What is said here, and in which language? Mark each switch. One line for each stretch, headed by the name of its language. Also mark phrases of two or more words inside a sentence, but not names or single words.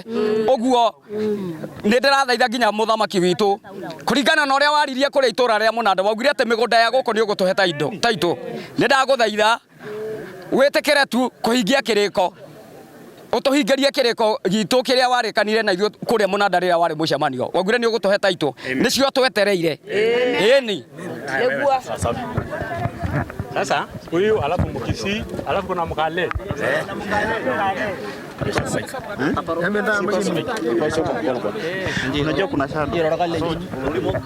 Kikuyu: Ũguo nĩ ndĩrathaitha nginya mũthamaki witũ kũringana na ũrĩa waririe kũrĩa itũra rĩa Mũnanda, waugire atĩ mĩgũnda ya gũkũ nĩ ũgũtũhe taitũ. Nĩ ndagũthaitha wĩtĩkĩre tu kũhingia kĩrĩko, ũtũhingĩrie kĩrĩko gitũ kĩrĩa warĩkanire na ithuĩ kũrĩa Mũnanda rĩrĩa warĩ mũcemanio. Waugire nĩ ũgũtũhe taitũ, nĩcio twetereire. Ĩni
Swahili: sasa huyu alafu Mkisi alafu kuna Mkale. Unajua kuna shamba.